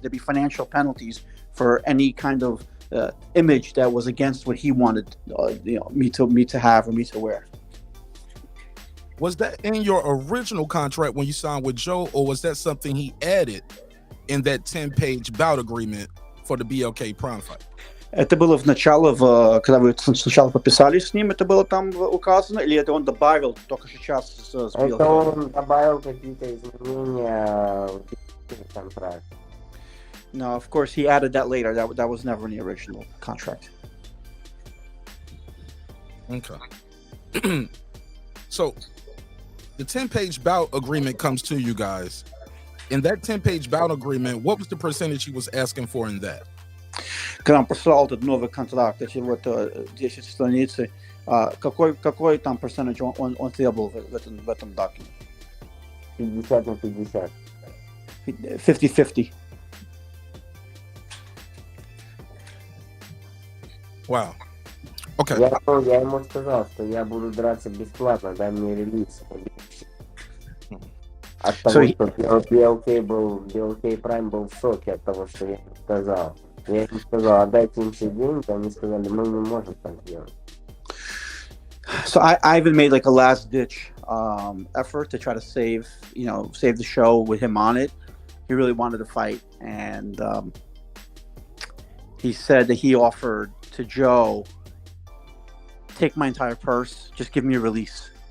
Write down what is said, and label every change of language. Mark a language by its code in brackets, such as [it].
[en] There'd be financial penalties for any kind of image that was against what he wanted, me to have or me to wear. Was that in your original contract when you signed with Joe, or was that something he added in that 10-page bout agreement for the BLK Prime fight? [ru] Это было в начале, когда вы сначала подписали с ним, это было там указано, или это он добавил только сейчас с BLK? Это он добавил какие-то изменения в контракт. [en] No, of course he added that later. That was never in the original contract. Okay. So the 10-page bout agreement comes to you guys. In that 10-page bout agreement, what was the percentage he was asking for in that? [ru] Когда он послал этот новый контракт, эти 10 страниц, какой там percentage он требовал в этом документе? [en] 50/50. 50/50. Wow. Okay. [ru] Я ему сказал, что я буду драться бесплатно, дай мне релиз. От [en] So [ru] того, [en] he, [ru] что BLK Prime был в шоке от того, что я им сказал. Я им сказал, отдайте им все деньги, они сказали, мы не можем так сделать. [en] so Ivan made like a last ditch effort to try to save the show with him on it. He really wanted to fight, and he said that he offered to Joe, take my entire purse, just give me a release.